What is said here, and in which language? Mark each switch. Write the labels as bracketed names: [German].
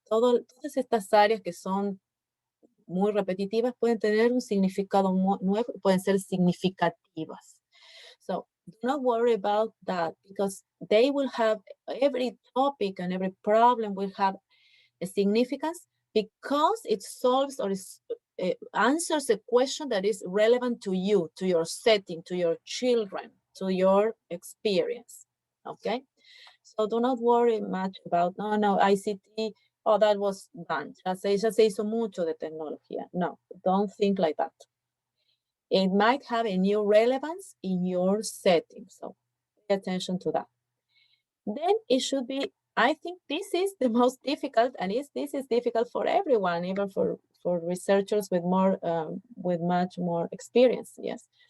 [Spanish] Todas estas áreas que son muy repetitivas pueden tener un significado nuevo, pueden ser significativas. [English] So do not worry about that, because they will have, every topic and every problem will have a significance, because it solves or answers a question that is relevant to you, to your setting, to your children, to your experience. Okay, so do not worry much about, no, ICT, oh, that was done. [Spanish] Ya se hizo mucho de tecnología. [English] No, don't think like that. It might have a new relevance in your setting, so pay attention to that. Then it should be, I think this is the most difficult, and this is difficult for everyone, even for researchers with much more experience, yes.